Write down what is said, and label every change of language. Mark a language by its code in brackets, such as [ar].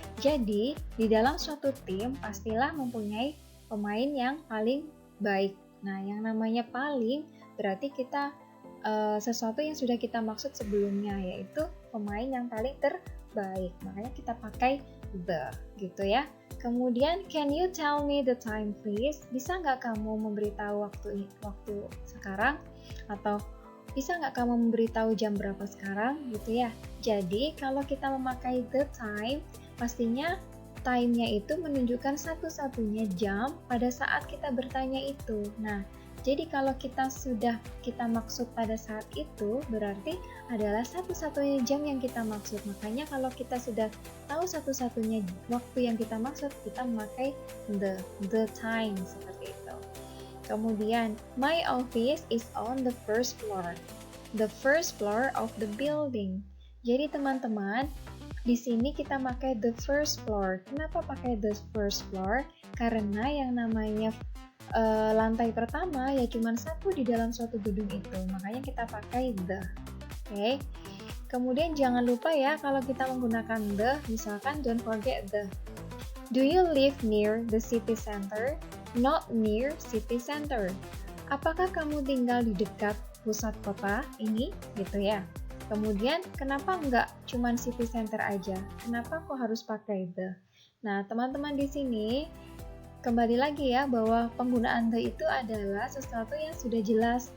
[id] Jadi, di dalam suatu tim pastilah mempunyai pemain yang paling baik. Nah, yang namanya paling berarti kita sesuatu yang sudah kita maksud sebelumnya, yaitu pemain yang paling terbaik. Makanya kita pakai the gitu ya. [en] Kemudian, can you tell me the time please? [id] Bisa nggak kamu memberitahu waktu sekarang? Atau bisa nggak kamu memberitahu jam berapa sekarang gitu ya. Jadi kalau kita memakai the time, pastinya time-nya itu menunjukkan satu-satunya jam pada saat kita bertanya itu. Nah, jadi kalau kita maksud pada saat itu, berarti adalah satu-satunya jam yang kita maksud. Makanya kalau kita sudah tahu satu-satunya waktu yang kita maksud, kita memakai the time seperti itu. [en] Kemudian, my office is on the first floor. The first floor of the building. [id] Jadi teman-teman, di sini kita pakai the first floor. Kenapa pakai the first floor? Karena yang namanya lantai pertama ya cuma satu di dalam suatu gedung itu. Makanya kita pakai the. Oke. Kemudian jangan lupa ya kalau kita menggunakan the, misalkan [en] don't forget the. Do you live near the city center? Not near city center. [id] Apakah kamu tinggal di dekat pusat kota ini? Gitu ya. Kemudian, kenapa nggak cuman city center aja? Kenapa kok harus pakai the? Nah, teman-teman di sini, kembali lagi ya, bahwa penggunaan the itu adalah sesuatu yang sudah jelas.